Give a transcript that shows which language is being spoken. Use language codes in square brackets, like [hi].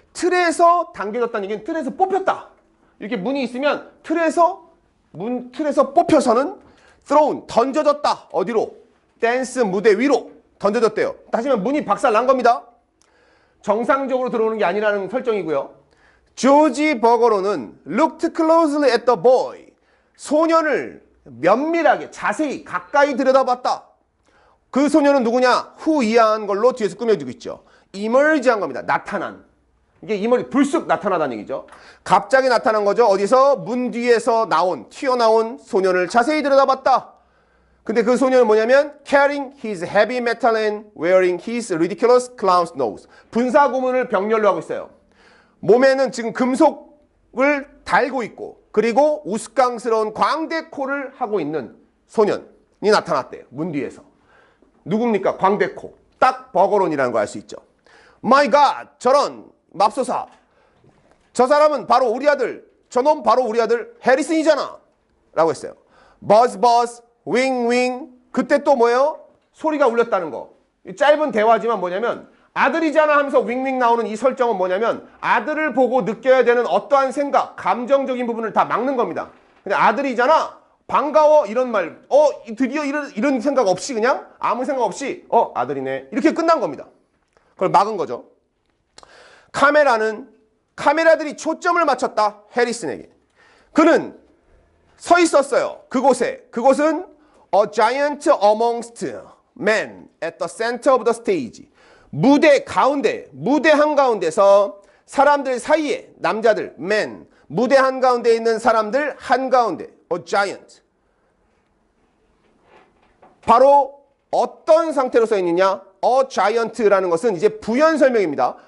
[ko] 틀에서 당겨졌다는 얘기는 틀에서 뽑혔다. 이렇게 문이 있으면 틀에서 뽑혀서는 thrown. 던져졌다. 어디로? 댄스 무대 위로 던져졌대요. 다시 말하면 문이 박살 난 겁니다. 정상적으로 들어오는 게 아니라는 설정이고요. [en] 조지 버거로는 looked closely at the boy. [ko] 소년을 면밀하게 자세히 가까이 들여다봤다. 그 소년은 누구냐? 후이한 걸로 뒤에서 꾸며주고 있죠. emerge한 겁니다. 나타난. 이게 불쑥 나타나다는 얘기죠. 갑자기 나타난 거죠. 어디서? 문 뒤에서 튀어나온 소년을 자세히 들여다봤다. 근데 그 소년은 뭐냐면 [en] carrying his heavy metal and wearing his ridiculous clown's nose. [ko] 분사 구문을 병렬로 하고 있어요. 몸에는 지금 금속을 달고 있고 그리고 우스꽝스러운 광대코를 하고 있는 소년이 나타났대요. 문 뒤에서. 누굽니까? 광대코. 딱 버거론이라는 거 알 수 있죠. [en] My God! [ko] 저런 맙소사. 저 사람은 바로 우리 아들. 저놈 바로 우리 아들 해리슨이잖아. 라고 했어요. [en] Buzz buzz. [ko] 윙 윙. 그때 또 뭐예요? 소리가 울렸다는 거. 짧은 대화지만 뭐냐면 아들이잖아 하면서 윙윙 나오는 이 설정은 뭐냐면 아들을 보고 느껴야 되는 어떠한 생각, 감정적인 부분을 다 막는 겁니다. 근데 아들이잖아. 반가워 이런 말. 드디어 이런 생각 없이 그냥 아무 생각 없이 아들이네. 이렇게 끝난 겁니다. 그걸 막은 거죠. 카메라들이 초점을 맞췄다. 해리슨에게. 그는 서 있었어요. 그곳은 [en] a giant amongst men at the center of the stage. [ko] 무대 한가운데서 사람들 사이에 남자들 men 무대 한가운데 있는 사람들 한가운데 a giant. 바로 어떤 상태로 서 있느냐? a giant라는 것은 이제 부연 설명입니다.